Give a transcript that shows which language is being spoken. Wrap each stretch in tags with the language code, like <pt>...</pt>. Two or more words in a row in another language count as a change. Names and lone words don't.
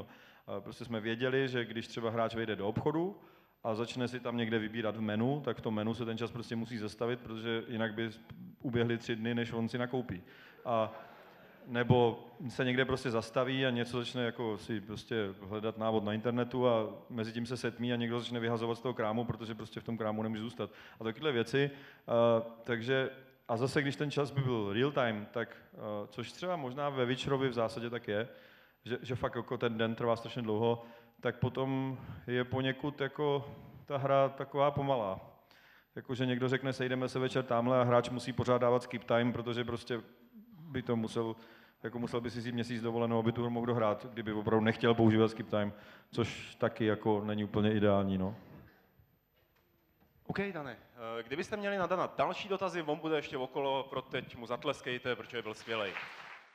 <cs>Prostě jsme věděli, že když třeba hráč vejde do obchodu a začne si tam někde vybírat v menu, tak v tom menu se ten čas prostě musí zastavit, protože jinak by uběhly 3 dny, než on si nakoupí. Nebo se někde prostě zastaví a něco začne jako si prostě hledat návod na internetu a mezi tím se setmí a někdo začne vyhazovat z toho krámu, protože prostě v tom krámu nemůže zůstat. A takovéhle věci. Takže a zase, když ten čas by byl</cs> <en>real time,</en> <cs>tak což třeba možná ve Witcherovi v zásadě tak je, že fakt jako ten den trvá strašně dlouho, tak potom je poněkud jako ta hra taková pomalá. Jakože někdo řekne, sejdeme se večer tamhle a hráč musí pořád dávat</cs> <en>skip time,</en> <cs>protože prostě by to musel by si vzít měsíc dovolenou, aby tu hru mohl dohrát, kdyby opravdu nechtěl používat</cs> <en>skip time,</en> <cs>což taky jako není úplně ideální, no. OK, Dane, kdybyste měli na Dana další dotazy, on bude ještě okolo, pro teď mu zatleskejte, protože byl skvělej.</cs>